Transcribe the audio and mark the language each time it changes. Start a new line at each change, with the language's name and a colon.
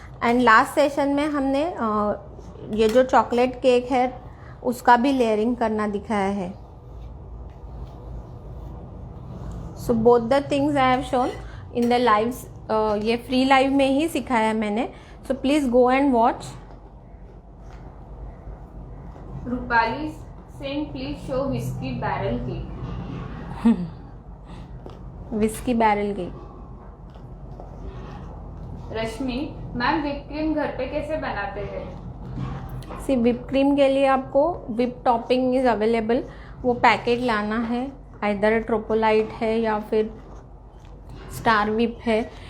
Hindi: And last session में हमने ये जो चॉकलेट केक है उसका भी लेयरिंग करना दिखाया है.
English: So both the things I have shown in the lives.
Hindi: ये फ्री लाइव में ही सिखाया मैंने.
English: So please go and watch. Rupali saying please show whiskey barrel cake. Whiskey barrel cake.
Hindi: Rashmi ma'am whipped cream घर पे कैसे बनाते हैं?
English: see whipped cream
Hindi: के लिए आपको
English: whipped topping is available.
Hindi: वो पैकेट लाना है, आइदर ट्रोपोलाइट है या फिर स्टार विप है.